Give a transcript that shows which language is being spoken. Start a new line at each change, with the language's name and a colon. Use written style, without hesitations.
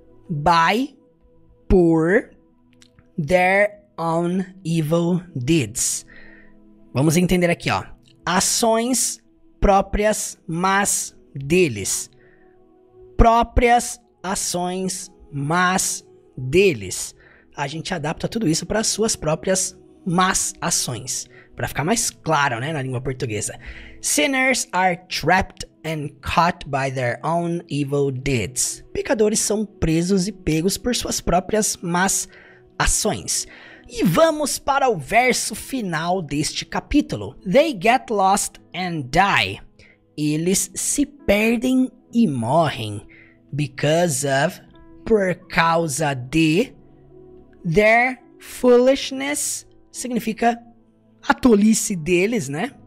English: By,
Portuguese: por,
English: their own evil deeds.
Portuguese: Vamos entender aqui, ó. Ações próprias, mas deles. Próprias ações, mas deles. A gente adapta tudo isso para suas próprias más ações, para ficar mais claro, né, na língua portuguesa.
English: Sinners are trapped and caught by their own evil deeds.
Portuguese: Pecadores são presos e pegos por suas próprias más ações. E vamos para o verso final deste capítulo.
English: They get lost and die.
Portuguese: Eles se perdem e morrem.
English: Because of,
Portuguese: por causa de,
English: their foolishness,
Portuguese: significa a tolice deles, né?